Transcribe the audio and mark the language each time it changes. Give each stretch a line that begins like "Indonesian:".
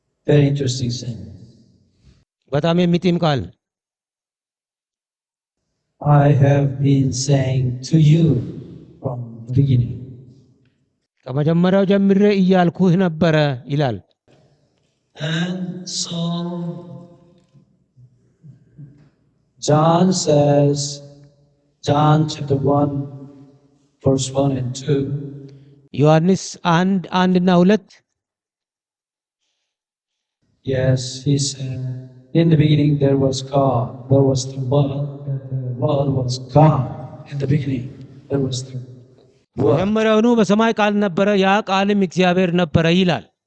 English: Very interesting saying.
Amharic: በጣም የሚጥም ቃል።
English: I have been saying to you from the beginning.
Amharic: ከመጀመሪያው ጀምሬ እያልኩህ ነበረ ይላል።
English: And so John says, John chapter 1 verse 1 and 2.
Amharic: ዮሐንስ 1:1 እና 2
English: Yes, he said, in the beginning there was God. There was the Word. The Word was God. In the beginning there was the Word.
Amharic: መጀመሪያውኑ በሰማይ ቃል ነበረ፣ ያ ቃልም እግዚአብሔር ነበረ ይላል።